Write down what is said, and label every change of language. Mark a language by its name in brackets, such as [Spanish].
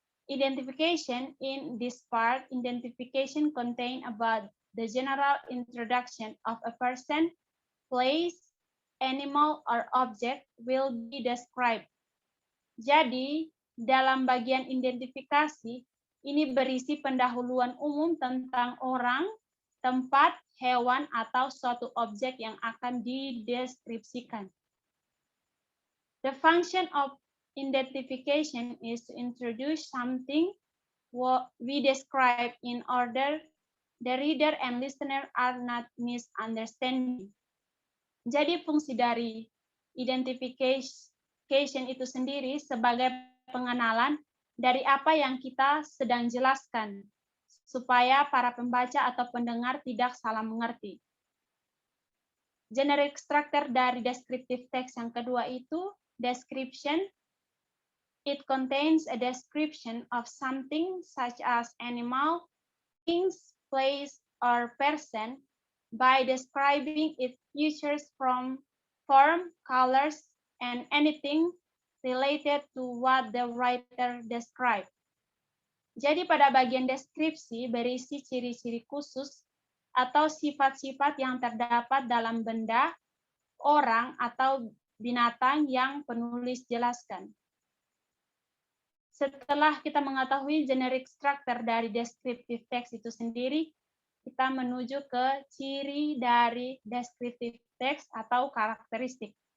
[English] Identification in this part, identification contain about the general introduction of a person, place, animal, or object will be described. [Indonesian] Jadi, dalam bagian identifikasi, ini berisi pendahuluan umum tentang orang, tempat, hewan, atau suatu objek yang akan dideskripsikan. [English] The function of identification is to introduce something what we describe in order the reader and listener are not misunderstanding. [Indonesian] Jadi fungsi dari identification itu sendiri sebagai pengenalan dari apa yang kita sedang jelaskan, supaya para pembaca atau pendengar tidak salah mengerti. [English] Generic structure dari descriptive text [Indonesian] yang kedua itu [English] description. It contains a description of something such as animal, things, place, or person by describing its features from form, colors, and anything related to what the writer described. [Indonesian] Jadi pada bagian deskripsi berisi ciri-ciri khusus atau sifat-sifat yang terdapat dalam benda, orang, atau binatang yang penulis jelaskan. Setelah kita mengetahui generic structure dari descriptive text itu sendiri, kita menuju ke ciri dari descriptive text atau karakteristik.